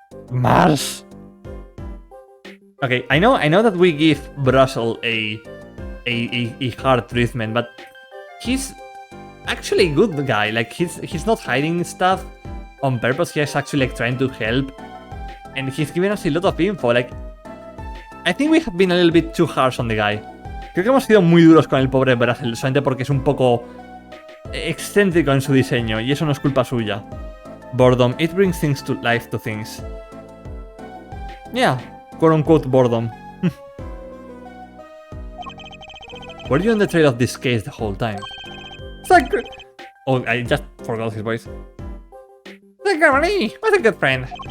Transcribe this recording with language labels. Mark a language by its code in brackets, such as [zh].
[en] Mars. Okay, I know that we give Brussels a hard treatment, but he's actually a good guy. Like he's not hiding stuff on purpose. He's actually like trying to help, and he's giving us a lot of info. Like I think we have been a little bit too harsh on the guy. [es] Creo que hemos sido muy duros con el pobre Brussels, solamente porque es un poco excéntrico en su diseño, y eso no es culpa suya. [en] Boredom, it brings things to life to things. Yeah, quote-unquote boredom. Were you on the trail of this case the whole time? Zack... Oh, I just forgot his voice. Zack Gramarye, what a good friend.